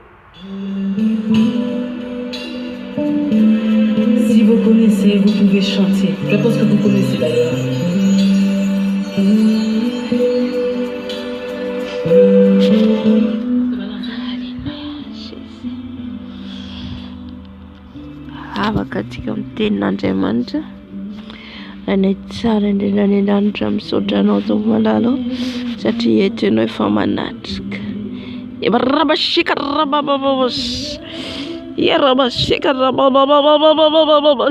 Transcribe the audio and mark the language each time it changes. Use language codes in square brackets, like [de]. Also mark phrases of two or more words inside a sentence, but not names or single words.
[fr] Si vous connaissez, vous pouvez chanter. Je pense que vous connaissez d'ailleurs. [mg] Katika mtenin'Andriamanitra any tsara indrindra ny lanitra misaotra anao tao malalo satria eto ianao efa manatrika ebarabashika rabababas yarabashika rabababababababas